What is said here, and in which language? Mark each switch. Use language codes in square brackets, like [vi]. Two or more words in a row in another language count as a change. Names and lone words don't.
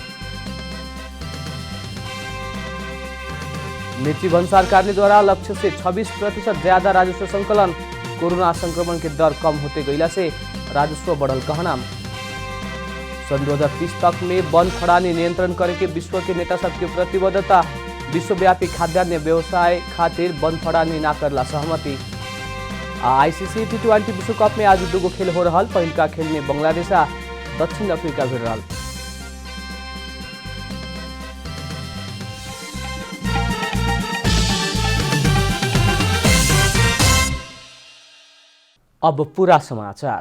[bho] मिर्ची भन्सार कार्यालय द्वारा लक्ष्य से 26% ज्यादा राजस्व संकलन। कोरोना संक्रमण के दर कम होते गईला से राजस्व बढ़ल कहना। सन 2030 तक में वन खड़ानी नियंत्रण करे के विश्व के नेता सबके प्रतिबद्धता। विश्वव्यापी खाद्यान्न व्यवसाय खातिर वन खड़ानी ना करला सहमति। आईसीसी T20 विश्व कप में आज 2 खेल हो रहा। पहिलका खेल में बांग्लादेश आ दक्षिण अफ्रीका भिड़ रहा। अब पूरा समाचार।